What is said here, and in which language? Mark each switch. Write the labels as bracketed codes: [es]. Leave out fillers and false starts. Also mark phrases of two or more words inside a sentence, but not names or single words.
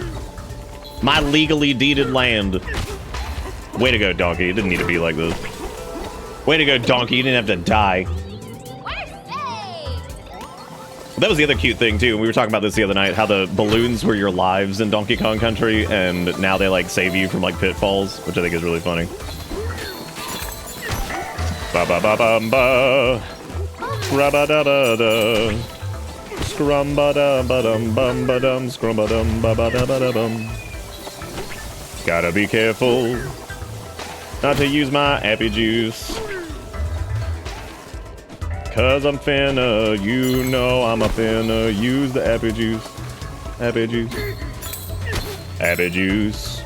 [en] My legally deeded land. Way to go, Donkey. It didn't need to be like this. Way to go, Donkey. You didn't have to die. That was the other cute thing, too. We were talking about this the other night, how the balloons were your lives in Donkey Kong Country, and now they, like, save you from, like, pitfalls, which I think is really funny. Ba-ba-ba-bum-ba. Ra-ba-da-ba-da. Scrum-ba-dum-ba-dum-bum-ba-dum. Scrum-ba-dum-ba-ba-da-ba-da-bum. Gotta be careful not to use my appy juice. Cause I'm finna, you know I'm a finna use the appy juice. Appy juice. Appy juice.